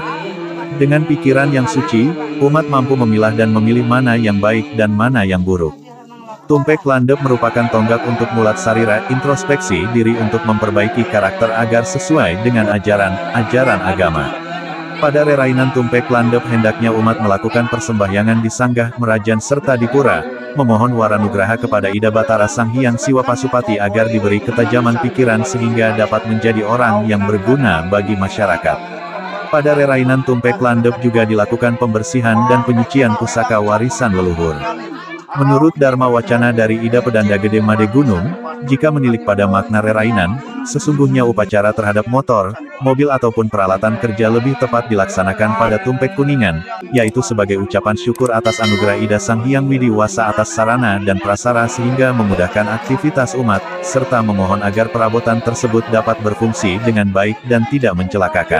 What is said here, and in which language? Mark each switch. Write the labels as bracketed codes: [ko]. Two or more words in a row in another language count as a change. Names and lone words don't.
[id] Dengan pikiran yang suci, umat mampu memilah dan memilih mana yang baik dan mana yang buruk. Tumpek Landep merupakan tonggak untuk [ban] mulat sarira, [id] introspeksi diri untuk memperbaiki karakter agar sesuai dengan ajaran agama. Pada rerainan Tumpek Landep hendaknya umat melakukan persembahyangan di sanggah, merajan serta di pura, memohon waranugraha kepada Ida Batara Sang Hyang Siwa Pasupati agar diberi ketajaman pikiran sehingga dapat menjadi orang yang berguna bagi masyarakat. Pada rerainan Tumpek Landep juga dilakukan pembersihan dan penyucian pusaka warisan leluhur. Menurut Dharma Wacana dari Ida Pedanda Gede Made Gunung, jika menilik pada makna rerainan, sesungguhnya upacara terhadap motor, mobil ataupun peralatan kerja lebih tepat dilaksanakan pada Tumpek Kuningan, yaitu sebagai ucapan syukur atas anugerah Ida Sang Hyang Widi Wasa atas sarana dan prasara sehingga memudahkan aktivitas umat, serta memohon agar perabotan tersebut dapat berfungsi dengan baik dan tidak mencelakakan.